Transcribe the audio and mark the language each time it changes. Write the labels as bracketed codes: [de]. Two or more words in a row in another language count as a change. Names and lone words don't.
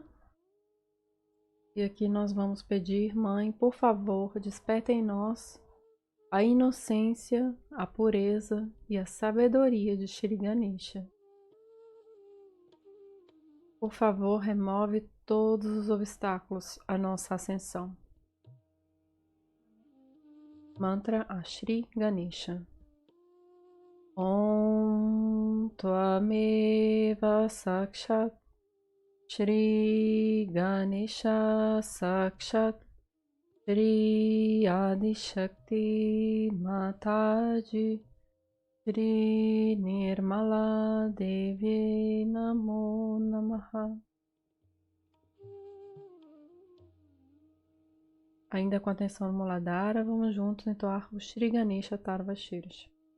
[pt] E aqui nós vamos pedir, Mãe, por favor, desperta em nós a inocência, a pureza e a sabedoria de Shri Ganesha. Por favor, remove todos os obstáculos à nossa ascensão. Mantra a Shri Ganesha. [sa] Om Tvameva Sakshat Shri Ganesha Sakshat Shri Adi Shakti Mataji Shri Nirmala Devi Namo Namaha. [pt] Ainda com atenção no Muladhara, vamos juntos entoar o Shri Ganesha Tarva Shirish.